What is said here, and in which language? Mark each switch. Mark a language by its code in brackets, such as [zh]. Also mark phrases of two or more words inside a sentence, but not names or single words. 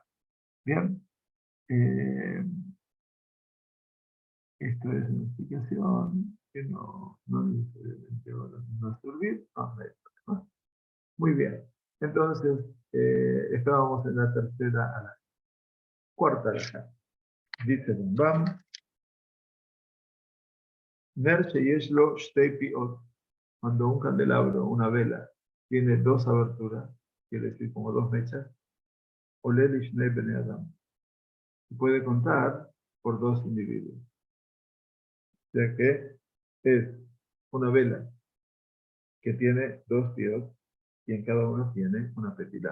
[es] Bien, eh, esto es una explicación que no necesariamente va a servir. No. Muy bien, entonces estábamos en la tercera a la cuarta alhaja. [he] Dice Rambam, נר שיש לו שתי פיות. [es] Cuando un candelabro, una vela, tiene dos aberturas, quiere decir como dos mechas, [he] עולה לשני בני אדם. [es] Se puede contar por dos individuos. O sea que es una vela que tiene dos tíos y en cada uno tiene una petila.